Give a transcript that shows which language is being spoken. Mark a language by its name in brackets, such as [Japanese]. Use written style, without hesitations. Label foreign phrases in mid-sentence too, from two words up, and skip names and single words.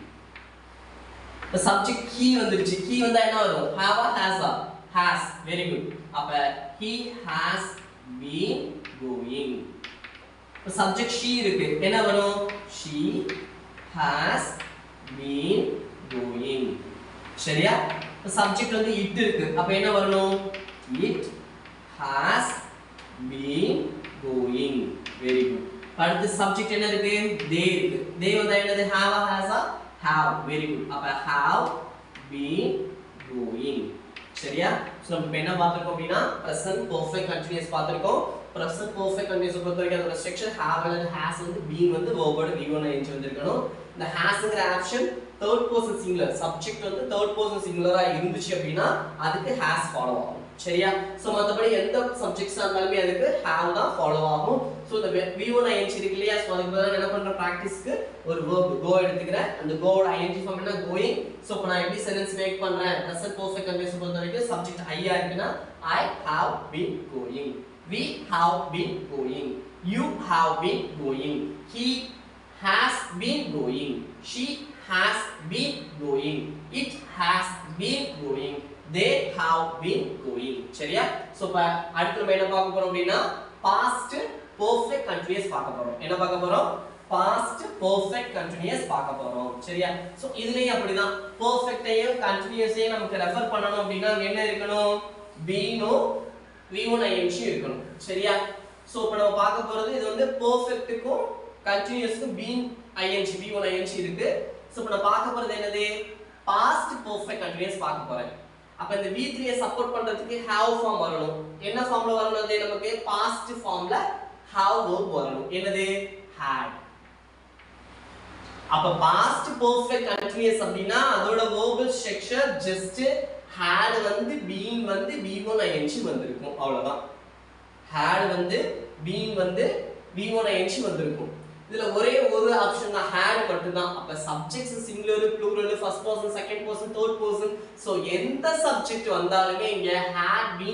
[Tamil] இப்ப [English] subject he [Tamil] வந்துருச்சு, he வந்தா என்ன வரும்? [English] have or has ஆ? has. very good. அப்ப he has been going. [Tamil] இப்ப [English] subject she [Tamil] இருக்கு, என்ன வரும்? [English] she has been going. [Tamil] சரியா? இப்ப சப்ஜெக்ட் வந்து it இருக்கு, அப்ப என்ன வரணும்? [English] it has been going. very good. [Tamil] அடுத்து சப்ஜெக்ட் என்ன இருக்கு? they இருக்கு, they வந்தா என்னது? [English] have or has ஆ? have. very good. அப்ப have been going. [Tamil] சரியா? சோ நம்ம என்ன பார்த்திருக்கோம் அப்படினா [English] present perfect continuous [Tamil] பார்த்திருக்கோம். [English] present perfect continuous [Tamil] பொறுத்தவரைக்கும் அதோட [English] structure have [Tamil] அல்லது has வந்து been வந்து verb ஓட [English] v1 ing [Tamil] வந்திருக்கணும். இந்த hasங்கற [English] action third person singular subject [Tamil] வந்து [English] third person singular [Tamil] இருந்துச்சு அப்படினா அதுக்கு [English] has follow [Tamil] ஆகும் சரியா சோ மத்தபடி எந்த சப்ஜெக்ட்ஸா இருந்தாலுமே அதுக்கு have தான் ஃபாலோ ஆகும் சோ [English] the v1 ing [Tamil] இருக்கு இல்லையா சோ அதுக்கு பதிலா என்ன பண்ற பிராக்டீஸ்க்கு ஒரு [English] verb go [Tamil] எடுத்துக்கிறேன் அந்த go [English] ஓட ing form என்ன going [Tamil] சோ இப்போ நான் எப்படி [English] sentence make பண்றேன் present perfect continuous [Tamil] பொறுத்த வரைக்கும் சப்ஜெக்ட் [English] I ஆ இருக்குனா I have been going we have been going you have been going he has been going she has been going it has been going they have been going [Tamil] சரியா சோ இப்ப அடுத்து நம்ம என்ன பார்க்க போறோம் அப்படினா [English] past perfect [Tamil] continuous பார்க்க போறோம் என்ன பார்க்க போறோம் [English] past perfect continuous [Tamil] பார்க்க போறோம் சரியா சோ இதுலயும் அப்படிதான் perfect ஐயும் continuous ஐயும் நமக்கு ரெஃபர் பண்ணனும் அப்படினா என்ன இருக்கணும் [English] been v1 ing [Tamil] இருக்கணும் சரியா சோ இப்ப நம்ம பார்க்க போறது இது வந்து perfect க்கும் continuous க்கும் [English] been ing v1 ing [Tamil] இருக்கு சோ இப்ப நான் பார்க்க போறது என்னது [English] past perfect continuous [Tamil] பார்க்க போறேன் அப்ப இந்த v3 ஐ சப்போர்ட் பண்றதுக்கு [English] have form [Tamil] வரணும் என்ன ஃபார்ம்ல வரணும் அது நமக்கு [English] past form have verb [Tamil] வரணும் என்னது had அப்ப [English] past perfect continuous [Tamil] அப்படினா அதோட [English] verbal structure just had [Tamil] வந்து been வந்து [English] v1 ing [Tamil] வந்திருக்கும் அவ்வளவுதான் had வந்து been வந்து [English] v1 ing [Tamil] வந்திருக்கும் இதுல ஒரே ஒரு ஆப்ஷன் தான் had மட்டும் தான் அப்ப [English] subjects singular plural first person second person third person so [Tamil] எந்த சப்ஜெக்ட் வந்தாலுமே இங்க [English] had been